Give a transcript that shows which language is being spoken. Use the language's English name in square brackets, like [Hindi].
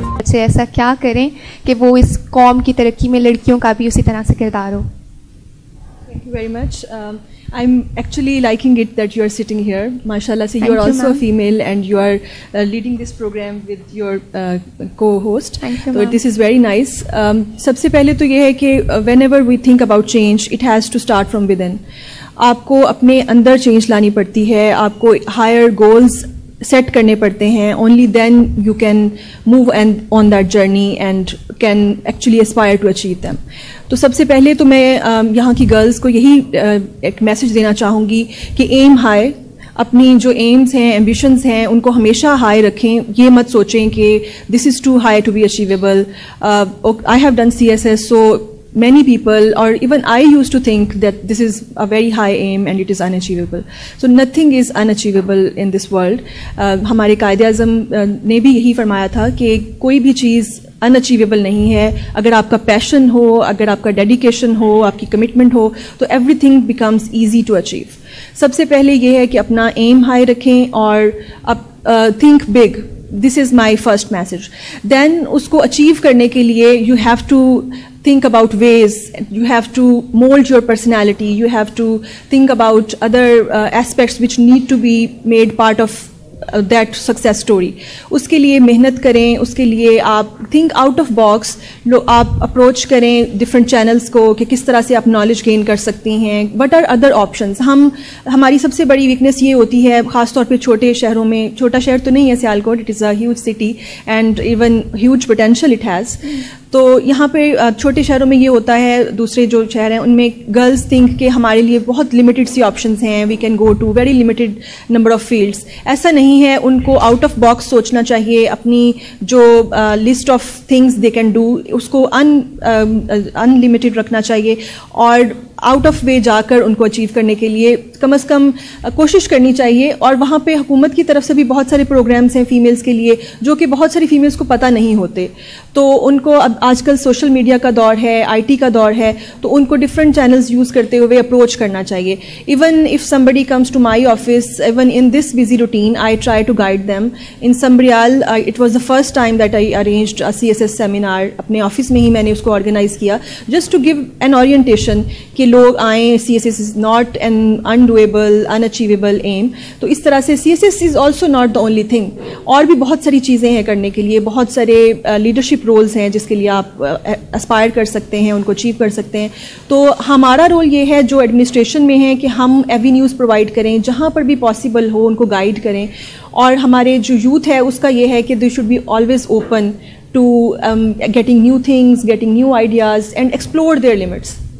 [Urdu] سے ایسا کیا کریں کہ وہ اس قوم کی ترقی میں لڑکیوں کا بھی اسی طرح سے کردار ہو؟ [English] Thank you very much. I'm actually liking it that you are sitting here. MashaAllah, so you are also a female and you are leading this program with your co-host. Thank you, So this is very nice. [Urdu] سب سے پہلے تو یہ ہے کہ [English] whenever we think about change, it has to start from within. [Urdu] آپ کو اپنے اندر change لانی پڑتی ہے, آپ کو [English] higher goals [Urdu] سیٹ کرنے پڑتے ہیں. [English] Only then you can move and on that journey and can actually aspire to achieve them. [Urdu] تو سب سے پہلے تو میں یہاں کی گرلز کو یہی ایک میسج دینا چاہوں گی کہ [English] aim high, [Urdu] اپنی جو ایمز ہیں, ایمبیشنز ہیں, ان کو ہمیشہ ہائی رکھیں. یہ مت سوچیں کہ [English] This is too high to be achievable. I have done CSS, so many people, or even I used to think that this is a very high aim and it is unachievable. So nothing is unachievable in this world. [Urdu] ہمارے قائد اعظم نے بھی یہی فرمایا تھا کہ کوئی بھی چیز unachievable نہیں ہے. اگر آپ کا پیشن ہو, اگر آپ کا ڈیڈیکیشن ہو, آپ کی کمٹمنٹ ہو, تو [English] Everything becomes easy to achieve. [Urdu] سب سے پہلے یہ ہے کہ اپنا ایم ہائی رکھیں اور [English] Think big. This is my first message. Then [Urdu] اس کو اچیو کرنے کے لیے [English] You have to think about ways, you have to mold your personality, you have to think about other aspects which need to be made part of that success story. [Urdu] اس کے لیے محنت کریں, اس کے لیے آپ [English] think out of box, [Urdu] آپ approach کریں different channels کو کہ کس طرح سے آپ نالج گین کر سکتی ہیں. [English] what are other options. [Urdu] ہماری سب سے بڑی ویکنیس یہ ہوتی ہے, خاص طور پہ چھوٹے شہروں میں. چھوٹا شہر تو نہیں ہے Sialkot, [English] It is a huge city and even huge potential it has. [Urdu] تو یہاں پہ چھوٹے شہروں میں یہ ہوتا ہے, دوسرے جو شہر ہیں ان میں گرلز تھنک کہ ہمارے لیے بہت لمیٹڈ سی آپشنس ہیں, [English] We can go to very limited number of fields. [Urdu] ایسا نہیں ہے, ان کو آؤٹ آف باکس سوچنا چاہیے. اپنی جو [English] list of things they can do [Urdu] اس کو ان لمیٹڈ رکھنا چاہیے, اور آؤٹ آف وے جا کر ان کو اچیو کرنے کے لیے کم از کم کوشش کرنی چاہیے. اور وہاں پہ حکومت کی طرف سے بھی بہت سارے پروگرامس ہیں فیمیلز کے لیے جو کہ بہت ساری فیمیلز کو پتہ نہیں ہوتے. تو ان کو اب آج کل سوشل میڈیا کا دور ہے, IT کا دور ہے, تو ان کو ڈفرینٹ چینلز یوز کرتے ہوئے اپروچ کرنا چاہیے. [English] Even if somebody comes to my office, even in this busy routine, I try to guide them. In Sambrial, it was the first time that I arranged a CSS seminar. [Urdu] اپنے office میں ہی میں نے اس کو organise کیا, [English] just to give an orientation [Urdu] کہ لوگ آئیں. [English] CSS is not an undoable, unachievable aim. [Urdu] تو اس طرح سے [English] CSS is also not the only thing. [Urdu] اور بھی بہت ساری چیزیں ہیں کرنے کے لیے, بہت سارے لیڈرشپ رولز ہیں جس کے لیے آپ اسپائر کر سکتے ہیں, ان کو اچیو کر سکتے ہیں. تو ہمارا رول یہ ہے جو ایڈمنسٹریشن میں ہے کہ ہم ایوینیوز پرووائڈ کریں, جہاں پر بھی پاسبل ہو ان کو گائیڈ کریں. اور ہمارے جو یوتھ ہے اس کا یہ ہے کہ [English] They should be always open to getting new things, getting new ideas and explore their limits.